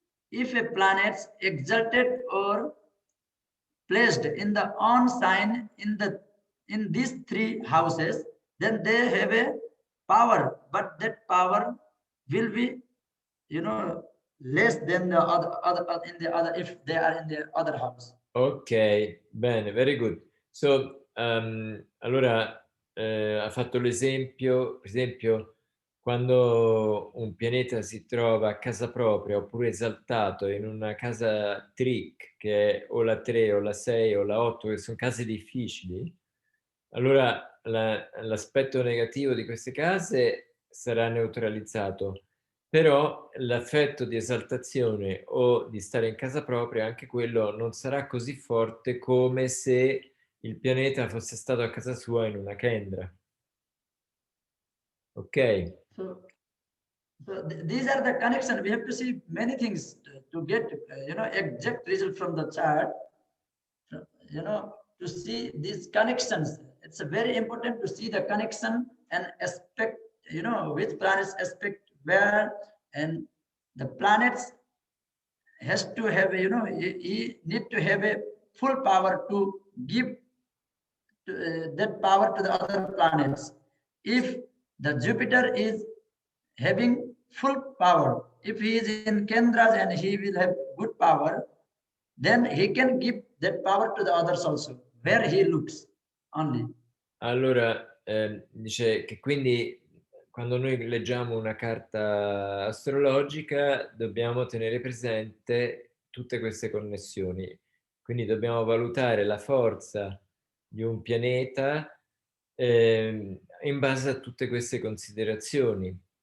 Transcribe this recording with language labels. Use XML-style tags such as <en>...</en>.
<en>If a planet exalted or placed in the on sign in these 3 houses, then they have a power, but that power will be, you know, less than the other in the other, if they are in the other house.</en> <it>Ok, bene,</it> <en>very good.</en> <it>So, allora ha fatto l'esempio, per esempio, quando un pianeta si trova a casa propria oppure esaltato in una casa trick, che è o la 3 o la 6 o la 8, che sono case difficili, allora l'aspetto negativo di queste case sarà neutralizzato. Però l'affetto di esaltazione o di stare in casa propria, anche quello non sarà così forte come se il pianeta fosse stato a casa sua in una kendra. Ok?</it> <en>So these are the connections. We have to see many things to get, you know, exact result from the chart. You know, to see these connections, it's very important to see the connection and aspect, you know, which planets aspect where, and the planets has to have, you know, he need to have a full power to give that power to the other planets. If the Jupiter is having full power, if he is in Kendras and he will have good power, then he can give that power to the others also, where he looks only.</en> <it>Allora, dice che quindi quando noi leggiamo una carta astrologica dobbiamo tenere presente tutte queste connessioni. Quindi dobbiamo valutare la forza di un pianeta in base a tutte queste considerazioni.</it>